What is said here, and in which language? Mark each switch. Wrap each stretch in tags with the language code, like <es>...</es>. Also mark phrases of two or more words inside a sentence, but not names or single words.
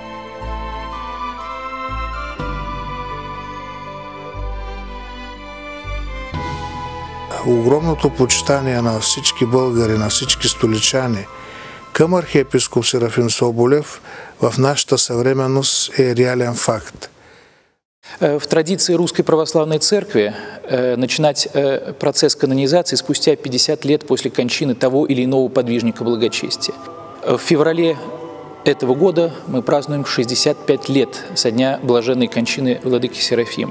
<bg>Огромното почитание на всички българи, на всички столичани към архиепископ Серафим Соболев в нашата съвременност е реален факт.</bg> <ru>В традиции Русской Православной Церкви начинать процесс канонизации спустя 50 лет после кончины того или иного подвижника благочестия. В феврале этого года мы празднуем 65 лет со дня блаженной кончины владыки Серафима.</ru>